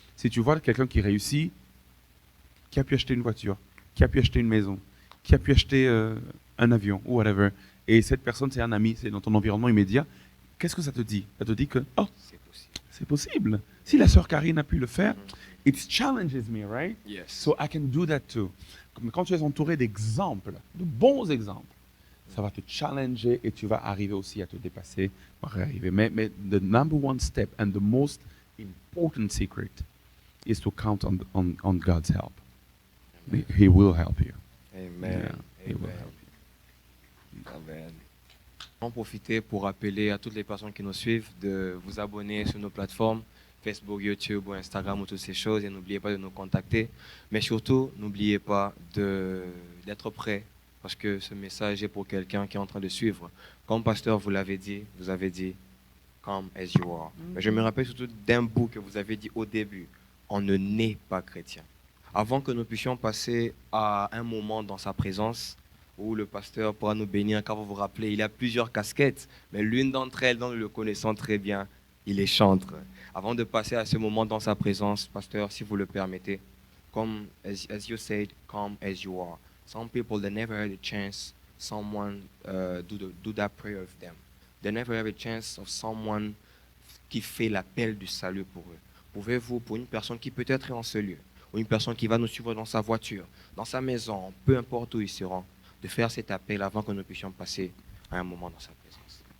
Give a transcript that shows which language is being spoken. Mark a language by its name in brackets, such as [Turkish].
[French] Si tu vois quelqu'un qui réussit, qui a pu acheter une voiture, qui a pu acheter une maison, qui a pu acheter un avion, ou whatever, et cette personne, c'est un ami, c'est dans ton environnement immédiat, qu'est-ce que ça te dit? Ça te dit que, oh, c'est possible. Si la sœur Karine a pu le faire, [English] it challenges me, right? Yes. So I can do that too. [French] Mais quand tu es entouré d'exemples, de bons exemples, ça va te challenger et tu vas arriver aussi à te dépasser. Mais [English] the number one step and the most important secret is to count on God's help. He will help you. Amen. Yeah, he will Amen. help you. Amen. [French] En profiter pour appeler à toutes les personnes qui nous suivent de vous abonner sur nos plateformes Facebook, YouTube ou Instagram ou toutes ces choses, et n'oubliez pas de nous contacter. Mais surtout, n'oubliez pas d'être prêt, parce que ce message est pour quelqu'un qui est en train de suivre. Comme pasteur vous avez dit, come as you are. Mais je me rappelle surtout d'un bout que vous avez dit au début, on ne naît pas chrétien. Avant que nous puissions passer à un moment dans sa présence, où le pasteur pourra nous bénir, car vous vous rappelez, il a plusieurs casquettes, mais l'une d'entre elles, dont nous le connaissons très bien, il est chantre. Avant de passer à ce moment dans sa présence, pasteur, si vous le permettez, comme [English] as you said, come as you are. Some people, they never had a chance someone do that prayer of them. They never have a chance of someone [French] qui fait l'appel du salut pour eux. Pouvez-vous, pour une personne qui peut-être est en ce lieu, ou une personne qui va nous suivre dans sa voiture, dans sa maison, peu importe où ils seront, de faire cet appel avant que nous puissions passer à un moment dans sa présence.